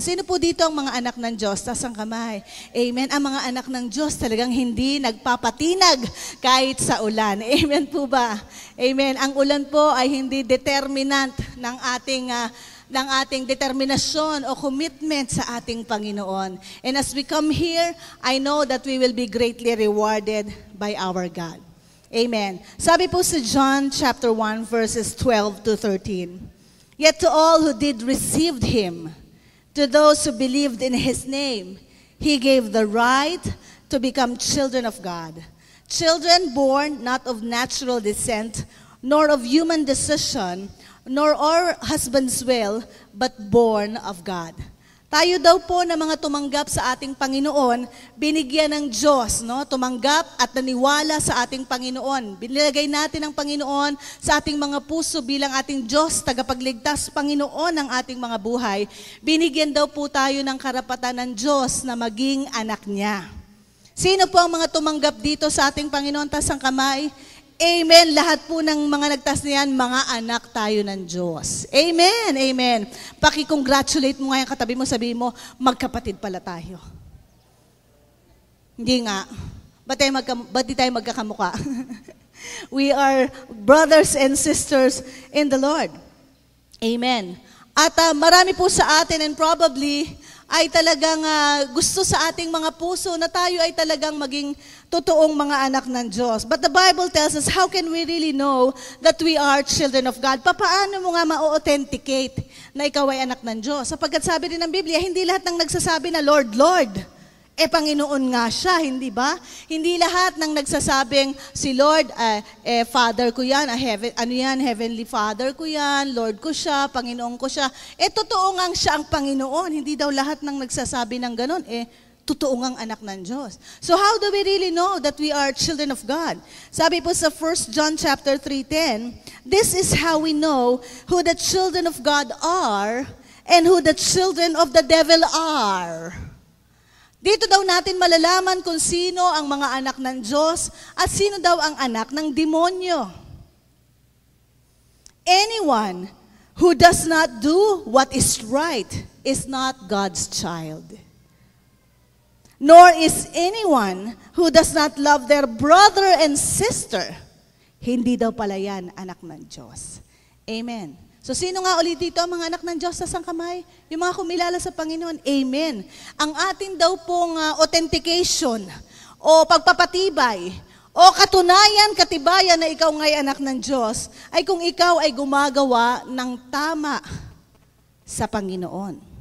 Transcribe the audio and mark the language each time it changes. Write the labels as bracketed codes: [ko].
[tl] Sino po dito ang mga anak ng Diyos? Taas ang kamay. Amen. Ang mga anak ng Diyos talagang hindi nagpapatinag kahit sa ulan. Amen po ba? Amen. Ang ulan po ay hindi determinant ng ating determinasyon o commitment sa ating Panginoon. [en] And as we come here, I know that we will be greatly rewarded by our God. Amen. [tl] Sabi po sa [en] John chapter 1 verses 12 to 13, "Yet to all who did receive Him, to those who believed in His name, He gave the right to become children of God. Children born not of natural descent, nor of human decision, nor our husband's will, but born of God." [tl] Tayo daw po na mga tumanggap sa ating Panginoon, binigyan ng Diyos, no? Tumanggap at naniwala sa ating Panginoon. Binilagay natin ang Panginoon sa ating mga puso bilang ating Diyos, tagapagligtas, Panginoon ng ating mga buhay. Binigyan daw po tayo ng karapatan ng Diyos na maging anak niya. Sino po ang mga tumanggap dito sa ating Panginoon? Taas ang kamay. Amen. Lahat po ng mga nagtas niyan, mga anak tayo ng Diyos. Amen. Amen. Paki-congratulate mo nga yung katabi mo, sabihin mo, magkapatid pala tayo. Hindi nga. Ba't di tayo magkakamukha? [en] We are brothers and sisters in the Lord. Amen. [tl] At marami po sa atin [en] and probably [tl] ay talagang gusto sa ating mga puso na tayo ay talagang maging totoong mga anak ng Diyos. [en] But the Bible tells us, how can we really know that we are children of God? [tl] Paano mo nga ma-authenticate na ikaw ay anak ng Diyos? Sapagkat sabi rin ng Biblia, hindi lahat ng nagsasabi na Lord, Lord, Panginoon nga siya, hindi ba? Hindi lahat ng nagsasabing si Lord, Father ko yan, Heavenly Father ko yan, Lord ko siya, Panginoon ko siya. Totoo nga siya ang Panginoon. Hindi daw lahat ng nagsasabi ng ganun, totoo ngang anak ng Diyos. [en] So how do we really know that we are children of God? [tl] Sabi po sa [en] 1 John chapter 3:10, "This is how we know who the children of God are and who the children of the devil are." [tl] Dito daw natin malalaman kung sino ang mga anak ng Diyos at sino daw ang anak ng demonyo. [en] Anyone who does not do what is right is not God's child. Nor is anyone who does not love their brother and sister. [tl] Hindi daw pala yan anak ng Diyos. Amen. So sino nga ulit dito ang mga anak ng Diyos sa kamay? Yung mga kumilala sa Panginoon. Amen. Ang atin daw pong authentication o pagpapatibay o katunayan, katibayan na ikaw nga'y anak ng Diyos ay kung ikaw ay gumagawa ng tama sa Panginoon.